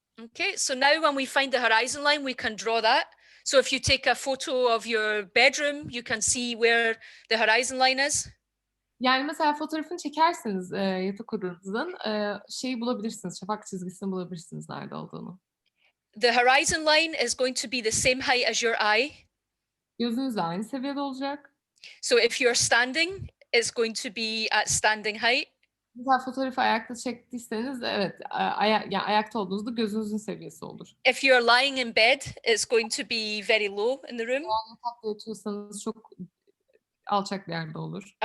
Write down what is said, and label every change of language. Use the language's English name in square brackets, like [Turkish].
[English] Okay, so now when we find the horizon line, we can draw that. So if you take a photo of your bedroom, you can see where the horizon line is. [Turkish] Yani mesela fotoğrafını çekerseniz yatak odanızın şeyi bulabilirsiniz, şafak çizgisini bulabilirsiniz nerede olduğunu. [English] The horizon line is going to be the same height as your eye. [Turkish] Gözünüzle aynı seviyede olacak. [English] So if you're standing, it's going to be at standing height. [Turkish] Mesela fotoğrafı ayakta çektiyseniz evet, yani ayakta olduğunuzda gözünüzün seviyesi olur. [English] If you're lying in bed, it's going to be very low in the room, [Turkish] Yatakta yatıyorsanız çok alçak bir yerde olur.